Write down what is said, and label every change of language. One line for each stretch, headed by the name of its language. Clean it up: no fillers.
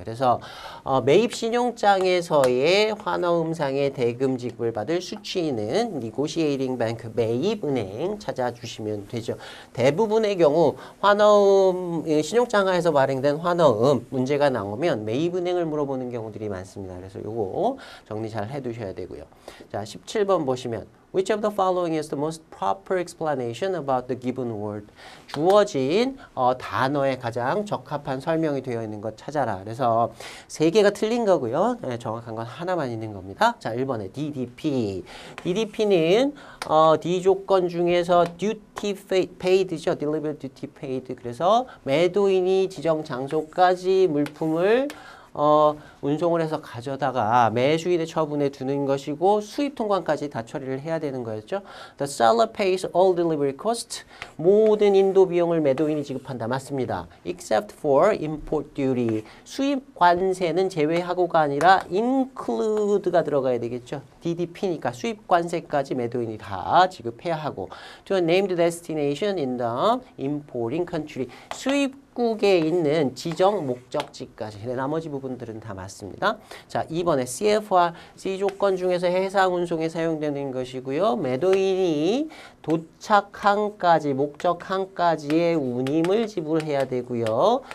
Korean: 그래서 매입 신용장에서의 환어음상의 대금 지급을 받을 수취인은 negotiating bank 매입은행 찾아주시면 되죠. 대부분의 경우 환어음 신용장하에서 발행된 환어음 문제가 나오면 매입은행을 물어보는 경우들이 많습니다. 그래서 요거 정리 잘 해두셔야 되고요. 자, 17번 보시면
English: Which of the following is the most proper explanation about the given word?
Korean: 주어진 단어에 가장 적합한 설명이 되어 있는 것 찾아라. 그래서 세 개가 틀린 거고요. 네, 정확한 건 하나만 있는 겁니다. 자, 1번에 DDP. DDP는 D 조건 중에서 duty paid죠.
English: delivered duty paid.
Korean: 그래서 매도인이 지정 장소까지 물품을 운송을 해서 가져다가 매수인의 처분에 두는 것이고 수입 통관까지 다 처리를 해야 되는 거였죠.
English: The seller pays all delivery costs.
Korean: 모든 인도 비용을 매도인이 지급한다. 맞습니다.
English: Except for import duty.
Korean: 수입 관세는 제외하고가 아니라 include가 들어가야 되겠죠. DDP니까 수입 관세까지 매도인이 다 지급해야 하고
English: to a named destination in the importing country.
Korean: 수입국에 있는 지정 목적지까지. 나머지 부분들은 다 맞습니다. 자, 2번에 CF와 C 조건 중에서 해상 운송에 사용되는 것이고요. 매도인이 도착항까지, 목적항까지의 운임을 지불해야 되고요.